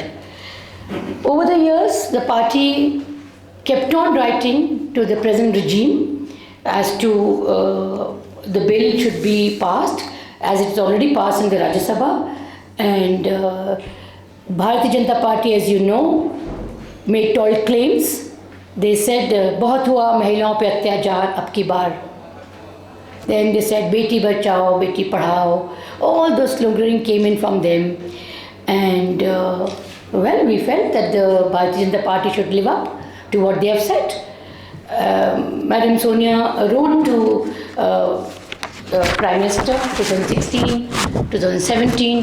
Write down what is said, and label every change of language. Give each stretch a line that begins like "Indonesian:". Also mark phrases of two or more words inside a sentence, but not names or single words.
English: Over the years, the party kept on writing to the present regime as to the bill should be passed, as it's already passed in the Rajya Sabha, and Bharatiya Janata Party, as you know, made tall claims. They said,
Hindi: "बहुत हुआ महिलाओं पे अत्याचार अब की बार."
English: Then they said,
Hindi: "बेटी बचाओ, बेटी पढ़ाओ."
English: All those slogans came in from them, and well, we felt that the Bharatiya Janata Party should live up to what they have said. Madam Sonia wrote to Prime Minister 2016, 2017.